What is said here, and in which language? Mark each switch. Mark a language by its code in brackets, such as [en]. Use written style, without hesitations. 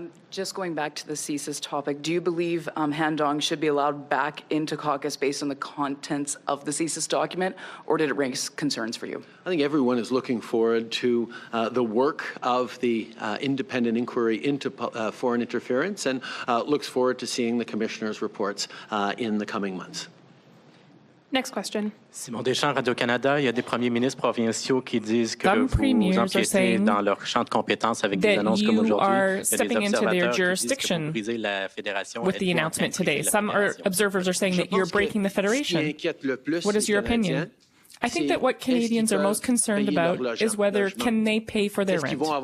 [en] Just going back to the CSIS topic, do you believe Han Dong should be allowed back into caucus based on the contents of the CSIS document, or did it raise concerns for you? I think everyone is looking forward to the work of the independent inquiry into foreign interference and looks forward to seeing the Commissioner's reports in the coming months. Next question. Simon Deschamps, Radio-Canada. [fr] Il y a des premiers ministres provinciaux qui disent que [en] Some [fr] vous empiétez dans leur champ de compétences avec des annonces comme aujourd'hui. [en] Stepping into their jurisdiction with the announcement today. Some observers are saying that you're breaking the Federation. What is your opinion? I think that what Canadians are most concerned about is whether can they pay for their rent.